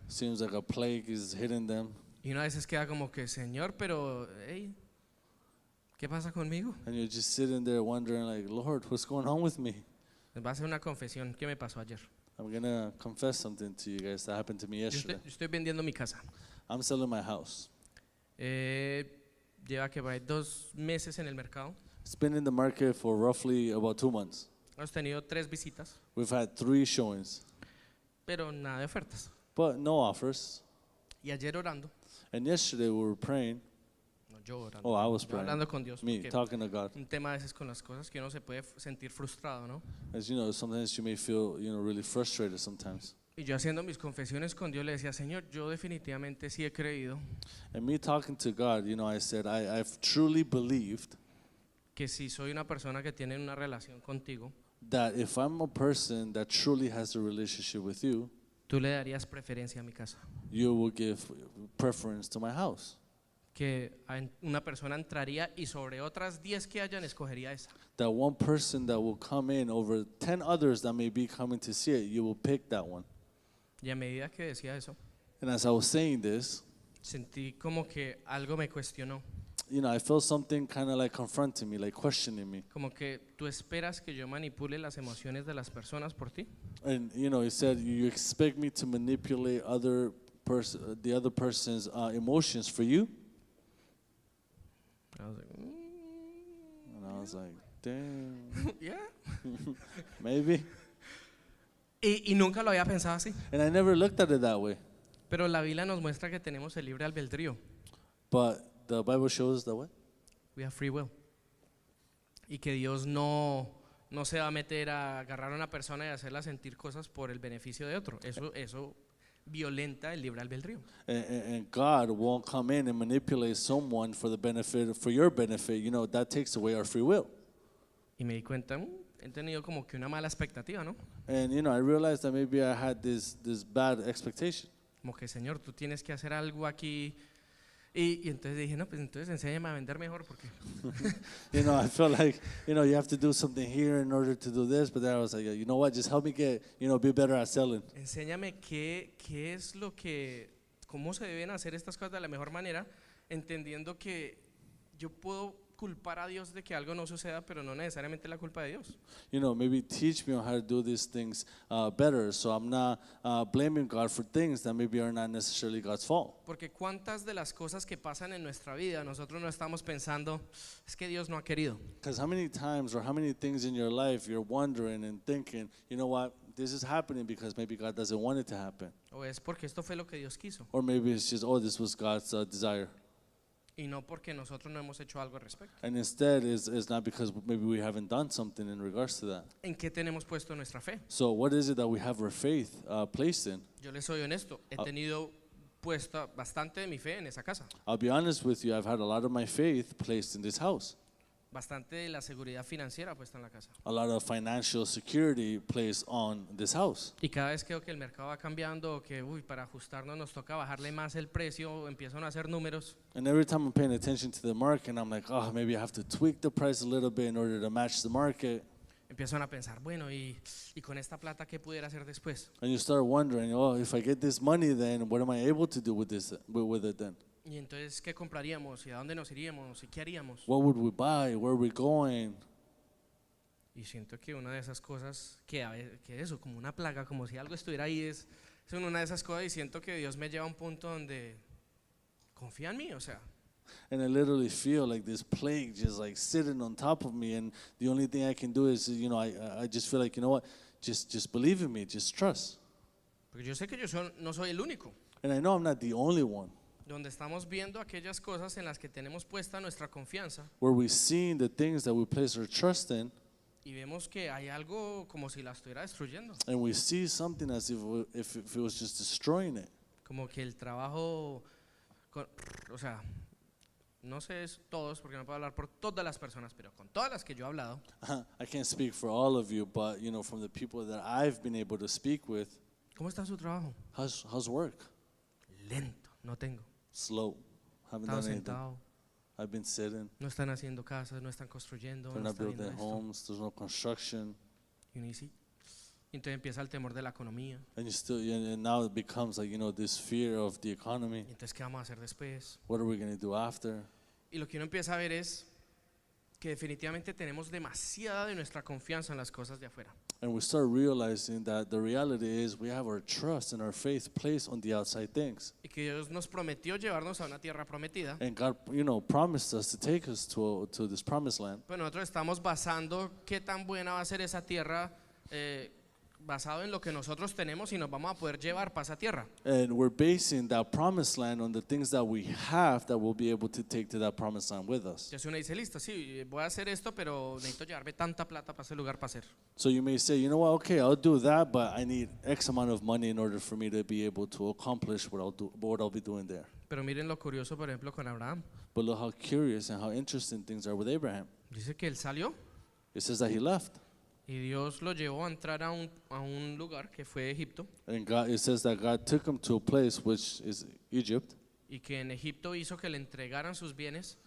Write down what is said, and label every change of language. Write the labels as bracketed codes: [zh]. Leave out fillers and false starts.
[en] Seems like a plague is hitting them. [es] Y una vez queda como que, Señor, pero, hey, ¿qué pasa conmigo? [en] And you're just sitting there wondering, like, Lord, what's going on with me? [es] Les va a hacer una confesión. ¿Qué me pasó ayer? [en] I'm going to confess something to you guys that happened to me [es] Yo [en] yesterday. [es] estoy vendiendo mi casa. [en] I'm selling my house. [es] Lleva que por ahí 2 meses en el mercado. [en] It's been in the market for roughly about 2 months. [es] Hemos tenido 3 visitas, [en] We've had 3 showings, [es] pero nada de ofertas. [en] but no offers. [es] Y ayer orando, [en] And yesterday we were praying. [es] no yo orando, [en] Oh, I was [es] yo [en] praying. [es] hablando con Dios, [en] Me, [es] porque [en] talking to God. [es] un tema a veces con las cosas que uno se puede sentir frustrado, ¿no? [en] As you know, sometimes you may feel, really frustrated sometimes. [es] Y yo haciendo mis confesiones con Dios le decía, Señor, yo definitivamente sí he creído [en] And me talking to God, I said, I've truly believed [es] que si soy una persona que tiene una relación contigo, [en] that if I'm a person that truly has a relationship with you, [es] tú le darías preferencia a mi casa. [en] you will give preference to my house. [es] Que una persona entraría y sobre otras 10 que hayan escogería esa. [en] That one person that will come in over 10 others that may be coming to see it, you will pick that one. [es] Y a medida que decía eso, [en] And as I was saying this, [es] sentí como que algo me cuestionó. [en] I felt something kind of like confronting me, like questioning me. [es] Como que tú esperas que yo manipule las emociones de las personas por ti. [en] And he said, you expect me to manipulate the other person's emotions for you? I was like, And I was like, damn, yeah. maybe. [es] Y nunca lo había pensado así. [en] And I never looked at it that way. [es] Pero la Biblia nos muestra que tenemos el libre albedrío. [en] But the Bible shows that what? We have free will. [es] Y que Dios no se va a meter a agarrar a una persona y hacerla sentir cosas por el beneficio de otro. Eso violenta el libre albedrío. [en] And God won't come in and manipulate someone for your benefit. That takes away our free will. [es] Y me di cuenta, he tenido como que una mala expectativa, ¿no? [en] And I realized that maybe I had this bad expectation. [es] Como que, Señor, tú tienes que hacer algo aquí. Y entonces dije, no, pues entonces enséñame a vender mejor porque [en] I felt like, you have to do something here in order to do this. But then I was like, you know what, just help me get, be better at selling. [es] enséñame qué es cómo se deben hacer estas cosas de la mejor manera, entendiendo que yo puedo culpar a Dios de que algo no suceda, pero no necesariamente la culpa de Dios. [en] Maybe teach me on how to do these things better, so I'm not blaming God for things that maybe are not necessarily God's fault. [es] Porque cuántas de las cosas que pasan en nuestra vida nosotros no estamos pensando, es que Dios no ha querido. [en] Because how many times or how many things in your life you're wondering and thinking, you know what, this is happening because maybe God doesn't want it to happen. [es] O es porque esto fue lo que Dios quiso. [en] Or maybe it's just, this was God's desire. [es] Y no porque nosotros no hemos hecho algo al respecto. [en] And instead, it's not because maybe we haven't done something in regards to that. [es] ¿En qué tenemos puesto nuestra fe? [en] So what is it that we have our faith placed in? [es] Yo les soy honesto, he tenido puesta bastante de mi fe en esa casa. [en] I'll be honest with you, I've had a lot of my faith placed in this house. [es] Bastante de la seguridad financiera puesta en la casa. [en] A lot of financial security placed on this house. [es] Y cada vez que veo que el mercado va cambiando, o que para ajustarnos nos toca bajarle más el precio, empiezan a hacer números. [en] And every time I'm paying attention to the market, I'm like, maybe I have to tweak the price a little bit in order to match the market. [es] Empiezan a pensar, bueno, y con esta plata, ¿qué pudiera hacer después? [en] And you start wondering, if I get this money, then what am I able to do with it then? [es] Y entonces, ¿qué compraríamos? ¿Y a dónde nos iríamos? ¿Y qué haríamos? [en] What would we buy? Where are we going? [es] Y siento que una de esas cosas, que eso, como una plaga, como si algo estuviera ahí, es una de esas cosas, y siento que Dios me lleva a un punto donde confía en mí, o sea. [en] And I literally feel like this plague just like sitting on top of me, and the only thing I can do is, I just feel like, just believe in me, just trust. [es] Porque yo sé que no soy el único. [en] And I know I'm not the only one. [es] Donde estamos viendo aquellas cosas en las que tenemos puesta nuestra confianza. [en] Where we're seeing the things that we place our trust in. [es] Y vemos que hay algo como si la estuviera destruyendo. [en] And we see something as if it was just destroying it. [es] Como que el trabajo, o sea, no sé todos, porque no puedo hablar por todas las personas, pero con todas las que yo he hablado. [en] I can't speak for all of you, but from the people that I've been able to speak with. [es] ¿Cómo está su trabajo? [en] How's work? [es] Lento, no tengo. [en] Slow. Haven't [es] Estado [en] done anything. [es] sentado. [en] I've been sitting. [es] No están haciendo casas, no están construyendo, [en] They're [es] no [en] not [es] están viendo [en] building [es] esto. [en] homes. There's no construction. [es] Y uno dice, Y entonces empieza el temor de la economía. [en] And and now it becomes like, this fear of the economy. [es] Y entonces, ¿qué vamos a hacer después? [en] What are we going to do after? [es] Y lo que uno empieza a ver es que definitivamente tenemos demasiada de nuestra confianza en las cosas de afuera. [en] And we start realizing that the reality is we have our trust and our faith placed on the outside things. [es] Y que Dios nos prometió llevarnos a una tierra prometida. [en] And God, promised us to take us to this promised land. [es] Pues nosotros estamos basando qué tan buena va a ser esa tierra basado en lo que nosotros tenemos y nos vamos a poder llevar para esa tierra. [en] And we're basing that promised land on the things that we have that we'll be able to take to that promised land with us. [es] Entonces uno dice, listo, sí, voy a hacer esto, pero necesito llevarme tanta plata para ese lugar para hacer. [en] So you may say, you know what, okay, I'll do that, but I need X amount of money in order for me to be able to accomplish what I'll be doing there. [es] Pero miren lo curioso, por ejemplo, con Abraham. [en] But look how curious and how interesting things are with Abraham. [es] Dice que él salió [en] It says that he left. [es] y Dios lo llevó a entrar a un lugar que fue Egipto, [en] And it says that God took him to a place which is Egypt. [es] y que en Egipto hizo que le entregaran sus bienes,